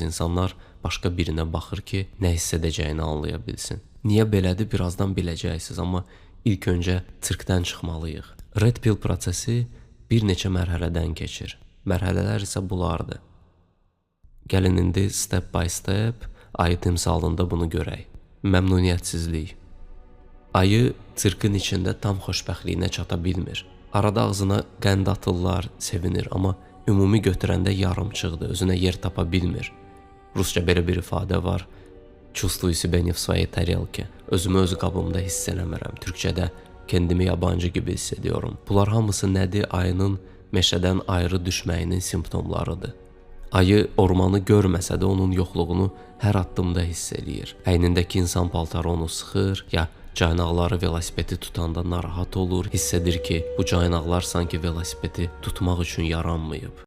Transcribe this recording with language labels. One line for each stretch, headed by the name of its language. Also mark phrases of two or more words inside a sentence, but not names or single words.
Azerbaijani: İnsanlar başqa birinə baxır ki, nə hiss edəcəyini anlaya bilsin. Niyə belədir, birazdan biləcəksiniz, amma ilk öncə sirkdən çıxmalıyıq.
English: Red pill
Azerbaijani: prosesi bir neçə mərhələdən keçir. Mərhələlər isə bunlardır. Gəlin indi
English: step by step
Azerbaijani: ayı timsalında bunu görək. Məmnuniyyətsizlik. Ayı sirkin içində tam xoşbəxtliyinə çata bilmir. Arada ağzına qənd atırlar, sevinir, amma ümumi götürəndə yarımçıqdır, özünə yer tapa bilmir. Rusca belə bir ifadə var.
Russian: Чувствую себя не в своей тарелке.
Azerbaijani: Özümü öz qabımda hiss eləmirəm. Türkçədə
Turkish: kendimi yabancı gibi hissediyorum.
Azerbaijani: Bunlar hamısı nədir? Ayının meşədən ayrı düşməyinin simptomlarıdır. Ayı ormanı görməsə də onun yoxluğunu hər addımda hiss eləyir. Əynindəki insan paltarı onu sıxır, ya caynaqları velosipedi tutanda narahat olur, hiss edir ki, bu caynaqlar sanki velosipedi tutmaq üçün yaranmayıb.